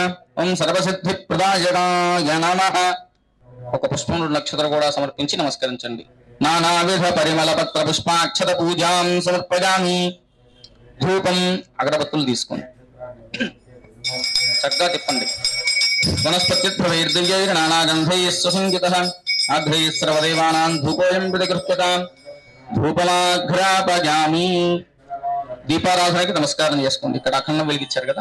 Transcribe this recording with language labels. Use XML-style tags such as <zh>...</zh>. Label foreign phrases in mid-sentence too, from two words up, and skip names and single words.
<sa>ఓం సర్వసిద్ధిప్రదాయకాయ నమః.</sa> <te>ఒక పుష్పం 2 అక్షతలు కూడా సమర్పించి నమస్కరించండి.</te> <sa>నానావిధ పరిమళ పత్ర పుష్పాక్షత పూజాం సమర్పయామి.</sa> <te>ధూపం అగరబత్తులు తీసుకోండి, చక్కగా తిప్పండి.</te> <sa>वनस्पतिर्प्रवैर्दिव्यैर्नानागन्धैः सुसंगितः आघ्रैः सर्वदेवानां धूपोऽयं प्रतिगृह्यताम् ధూపమాఘ్రాపయామి.</sa> <te>దీపారాధనకి నమస్కారం చేసుకోండి. ఇక్కడ అఖండం వెలిగించారు కదా.</te>